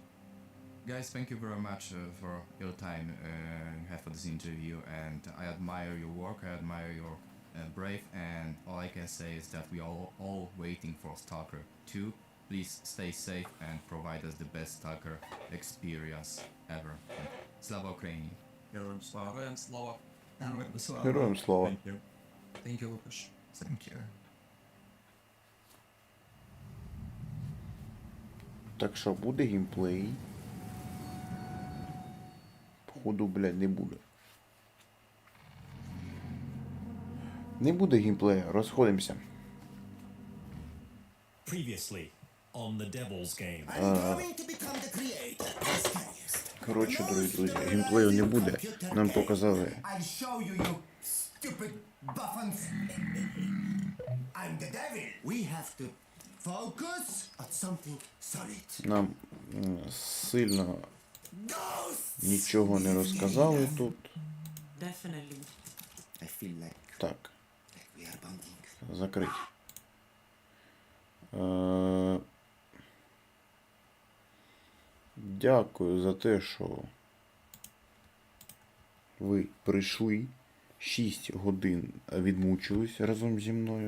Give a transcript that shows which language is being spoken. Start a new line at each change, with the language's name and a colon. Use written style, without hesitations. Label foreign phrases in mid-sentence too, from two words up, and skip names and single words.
English: Guys, thank you very much for your time you had for this interview, and I admire your work, I admire your brave, and all I can say is that we are all waiting for S.T.A.L.K.E.R 2. Please stay safe and provide us the best S.T.A.L.K.E.R experience ever.
Ukrainian: Слава Україні. Героям слава. Героям слава.
English: Thank you. Thank you, Lukasz. Thank you.
Ukrainian: Так що, буде геймплей? Походу, блядь, не буде. Не буде геймплея, розходимося.
English: Previously on the Devil's Game.
Ukrainian: Коротше, дорогі друзі, геймплею не буде. Нам показали.
English: I'll show you, you stupid buffons. I'm the devil. We have to focus on something solid.
Ukrainian: Нам сильно нічого не розказали тут.
English: Definitely. I feel like
Ukrainian: Так.
English: we are bonding.
Ukrainian: Закрить. Дякую за те, що ви прийшли. 6 годин відмучились разом зі мною.